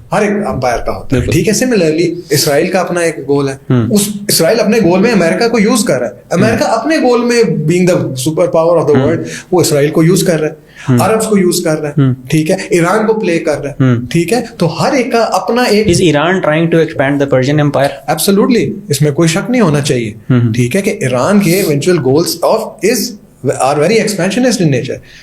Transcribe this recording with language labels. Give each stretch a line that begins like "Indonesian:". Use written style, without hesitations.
Urdu: ہر ایک امپائر کا ہوتا ہے, ٹھیک ہے. سملرلی اسرائیل کا اپنا ایک گول ہے. اس اسرائیل اپنے گول میں امریکہ کو یوز کر رہا ہے. امریکہ اپنے گول میں
English: being the super power of the world
Urdu: وہ اسرائیل کو یوز کر رہا ہے, عربس کو یوز کر رہا ہے, ٹھیک ہے, ایران کو پلے کر رہا ہے, ٹھیک ہے. تو ہر ایک کا اپنا ایک.
English: Is Iran trying to expand the Persian Empire? Absolutely,
Urdu: اس میں کوئی شک نہیں ہونا چاہیے, ٹھیک ہے, کہ ایران کے eventual goals
English: are very expansionist in nature.